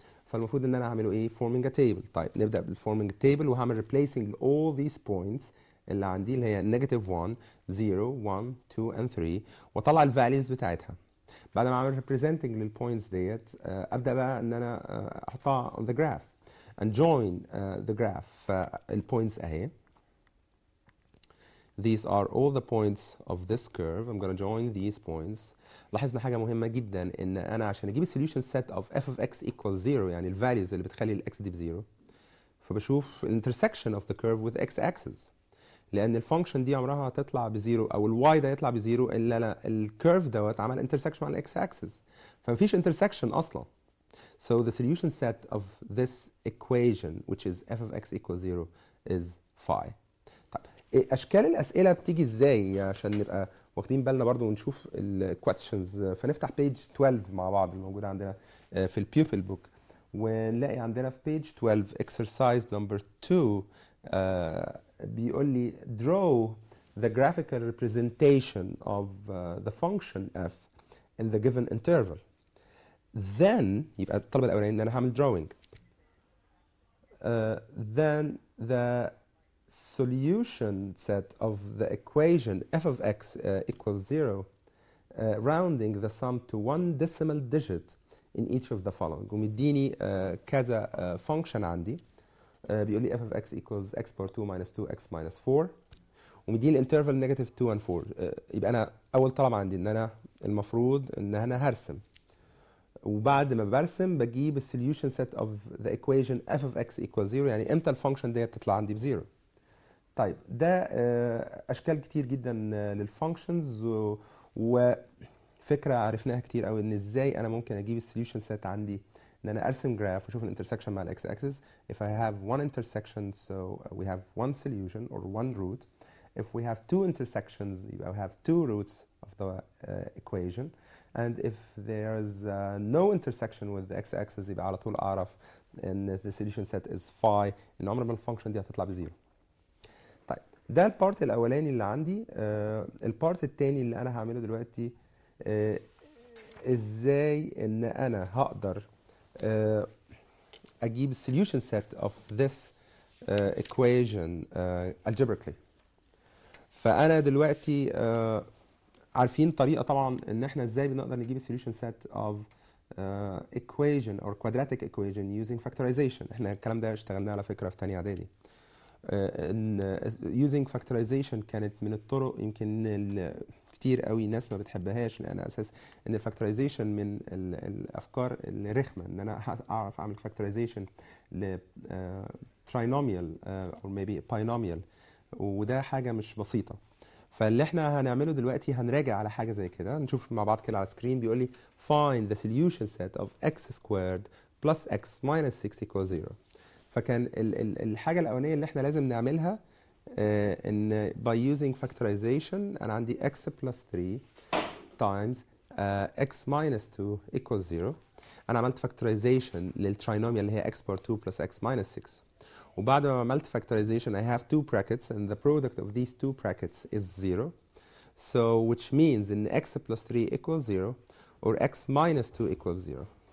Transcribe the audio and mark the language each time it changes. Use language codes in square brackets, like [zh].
[ar] فالمفروض ان انا هعمله ايه؟ [en] forming a table. [ar] طيب نبدا بالforming a table وهعمل [en] replacing all these points [ar] اللي عندي اللي هي [en] negative 1 0 1 2 and 3 [ar] واطلع الفاليوز بتاعتها. بعد ما اعمل representing للبوينتس ديت ابدا بقى ان انا احطها [en] on the graph and join the graph. [ar] فالبوينتس اهي. [en] These are all the points of this curve. I'm going to join these points. [ar] لاحظنا حاجة مهمة جدا ان انا عشان اجيب السوليوشن set of f of x equals 0 يعني الفاليوز اللي بتخلي الاكس دي بزيرو، فبشوف [en] intersection of the curve with x axis. [ar] لان الفانكشن دي عمرها هتطلع بزيرو او الواي ده يطلع بزيرو الا الكيرف دوت عمل انترسكشن مع الاكس اكسس، فمفيش انترسكشن اصلا. [en] So the solution set of this equation which is f of x equals 0 is phi. [ar] طيب اشكال الاسئله بتيجي ازاي عشان نبقى واخدين بالنا برضو ونشوف الكويستشنز؟ فنفتح بيج 12 مع بعض الموجوده عندنا في البيوبل بوك، ونلاقي عندنا في بيج 12 exercise number 2 بيقول لي [en] draw the graphical representation of the function f in the given interval. [ar] Then يبقى الطلب الاولاني ان انا هعمل drawing. [en] Then the solution set of the equation f of x equals 0 rounding the sum to one decimal digit in each of the following. [ar] ومديني كذا function عندي بيقول لي [en] f of x equals x power 2 minus 2x minus 4 [ar] ومديني الانترفال نيجاتيف 2 and 4. يبقى انا اول طلب عندي ان انا المفروض ان انا هرسم، وبعد ما برسم بجيب السوليوشن سيت اوف ذا ايكويشن [en] f of x equals 0 [ar] يعني امتى الفانكشن ديت تطلع عندي بزيرو. طيب ده اشكال كتير جدا للفانكشنز وفكره عرفناها كتير قوي ان ازاي انا ممكن اجيب السوليوشن سيت عندي ان انا ارسم جراف واشوف الانترسكشن مع الاكس اكسس. [en] If I have one intersection so we have one solution or one root. If we have two intersections [ar] يبقى [en] we have two roots of the equation. And if there's no intersection with the x-axis [ar] يبقى على طول اعرف ان [en] the solution set is phi [ar] ان عمر ما الفانكشن دي هتطلع بزيرو. طيب ده البارت الاولاني اللي عندي. البارت الثاني اللي انا هعمله دلوقتي ازاي ان انا هقدر اجيب [en] solution set of this equation algebraically. [ar] فانا دلوقتي عارفين طريقه طبعا ان احنا ازاي بنقدر نجيب [en] solution set of equation or quadratic equation using factorization. [ar] احنا الكلام ده اشتغلناه على فكره في ثانيه اعدادي. ان using factorization كانت من الطرق يمكن كتير قوي ناس ما بتحبهاش، لان اساس ان الفاكتورايزيشن من الافكار الرخمه ان انا اعرف اعمل فاكتورايزيشن ل trinomial or maybe binomial، وده حاجه مش بسيطه. فاللي احنا هنعمله دلوقتي هنراجع على حاجه زي كده. نشوف مع بعض كده على السكرين. بيقول لي [en] find the solution set of x squared plus x minus 6 equals 0. [ar] فكان الحاجه الاولانيه اللي احنا لازم نعملها ان [en] by using factorization [ar] انا عندي [en] x plus 3 times x minus 2 equals 0. [ar] انا عملت factorization للتراينوميال اللي هي [en] x power 2 plus x minus 6. [ar] وبعد ما عملت [en] factorization I have two brackets and the product of these two brackets is 0. So which means in x plus 3 equals 0 or x minus 2 equals 0.